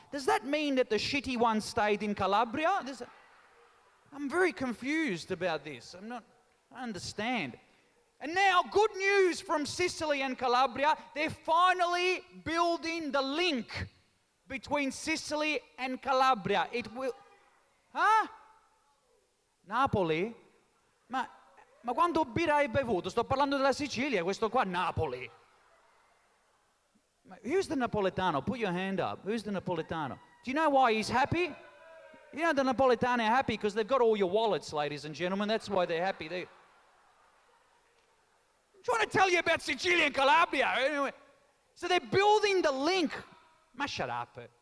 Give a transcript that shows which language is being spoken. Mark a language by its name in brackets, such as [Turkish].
[English] Does that mean that the shitty ones stayed in Calabria? I'm very confused about this. I understand. And now, good news from Sicily and Calabria. They're finally building the link between Sicily and Calabria. It will... Huh? Napoli? [Italian] Ma quando birra hai bevuto? Sto parlando della Sicilia, questo qua, Napoli. [English] Who's the Napoletano? Put your hand up. Who's the Napoletano? Do you know why he's happy? You know the Napoletano are happy because they've got all your wallets, ladies and gentlemen. That's why they're happy. I'm trying to tell you about Sicilia and Calabria. Anyway, so they're building the link. Ma shut up.